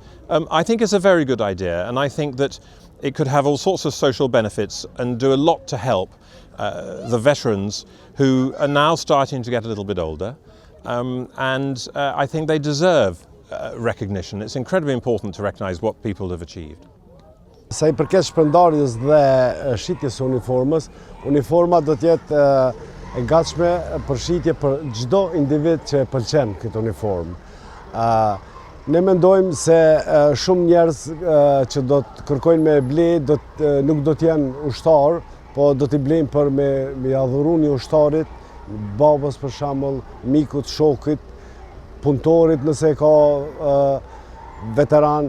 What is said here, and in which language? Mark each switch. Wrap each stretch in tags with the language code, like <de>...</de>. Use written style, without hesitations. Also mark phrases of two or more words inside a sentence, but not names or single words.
<en>I think it's a very good idea, and I think that it could have all sorts of social benefits and do a lot to help the veterans who are now starting to get a little bit older. And I think they deserve recognition. It's incredibly important to recognize what people have achieved.</en> <sq>Sa i përket shpërndarjes dhe shitjes së uniformës, uniforma do të jetë e gatshme për shitje për çdo individ që e pëlqen këtë uniformë. Ne mendojmë se shumë njerëz që do të kërkojnë me ble nuk do të jenë ushtar, po do t'i blejnë për me adhuru një ushtarit, babës për shembull, mikut, shokit, punëtorit nëse ka veteran.</sq>